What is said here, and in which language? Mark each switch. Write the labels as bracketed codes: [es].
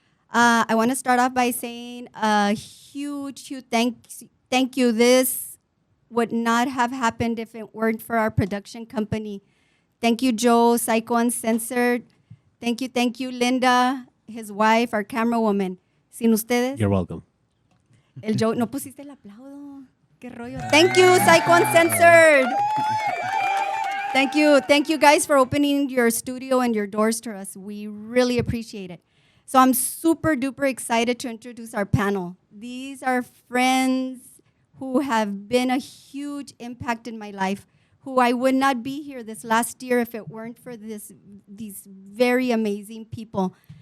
[en] I want to start off by saying a huge thank you. This would not have happened if it weren't for our production company. Thank you, Joe, Psycho Uncensored. Thank you, Linda, his wife, our camera woman. [es] Sin ustedes. [en] You're welcome. [es] El Joe, no pusiste el aplauso. Qué rollo. [en] Thank you, Psycho Uncensored. Thank you guys for opening your studio and your doors to us. We really appreciate it. So I'm super duper excited to introduce our panel. These are friends who have been a huge impact in my life, who I would not be here this last year if it weren't for these very amazing people.